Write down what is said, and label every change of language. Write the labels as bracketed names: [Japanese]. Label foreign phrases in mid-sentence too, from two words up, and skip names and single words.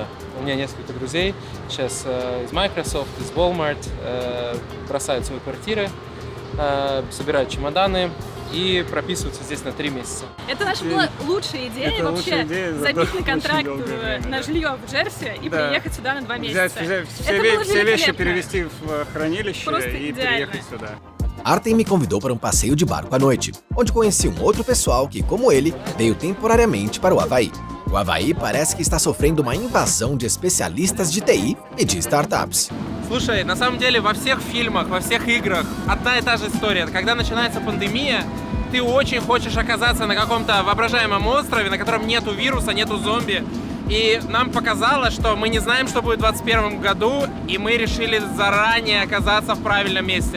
[Russian] У меня несколько друзей сейчас из Microsoft, из Walmart бросают свои квартиры, собирают чемоданы и прописываются здесь на 3 месяца. Это наша была лучшая идея вообще забить на контракт на жилье в Джерси и приехать сюда на 2 месяца. Все вещи перевести в хранилище и приехать сюда. [Portuguese] Artem me convidou para um passeio de barco à noite, onde conheci um outro pessoal que, como ele, veio temporariamente para o Havaí. O Havaí parece que está sofrendo uma invasão de especialistas de TI e de startups. [Russian] Слушай, на самом деле во всех фильмах, во всех играх одна и та же история. Когда начинается пандемия, ты очень хочешь оказаться на каком-то воображаемом острове, на котором нету вируса, нету зомби. И нам показалось, что мы не знаем, что будет в 2021 году, и мы решили заранее оказаться в правильном месте.